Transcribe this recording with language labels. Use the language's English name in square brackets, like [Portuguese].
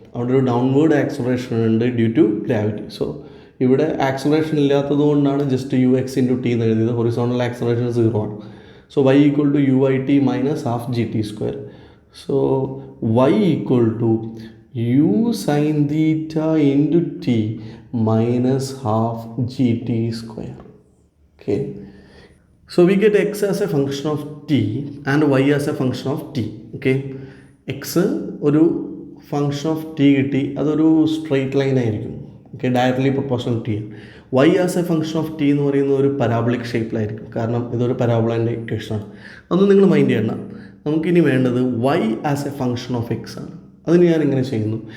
[Malayalam] അവിടെ ഒരു downward acceleration ഉണ്ട് ഡ്യൂ ടു ഗ്രാവിറ്റി. സോ ഇവിടെ ആക്സലറേഷൻ ഇല്ലാത്തത് കൊണ്ടാണ് just you X into T എന്ന് എഴുതിയത്. [English] Horizontal acceleration 0 ആണ്. So y equal to u i t minus half g t square. So y equal to u sine theta into t minus half g t square. Okay, so we get x as a function of t and y as a function of t. [Malayalam] Okay, x ഒരു function of T കിട്ടി, അതൊരു straight line ആയിരിക്കും. Okay, directly proportional T. [English] y as a function of t [Malayalam] എന്ന് പറയുന്നത് ഒരു parabolic ഷേപ്പിലായിരിക്കും, കാരണം ഇതൊരു പരാബോളൻ്റെ ഇക്വേഷനാണ്. അതൊന്നും നിങ്ങൾ മൈൻഡ് ചെയ്യണ്ട. നമുക്കിനി വേണ്ടത് [English] y as a function of x [Malayalam] ആണ്. അതിന് ഞാൻ ഇങ്ങനെ ചെയ്യുന്നു.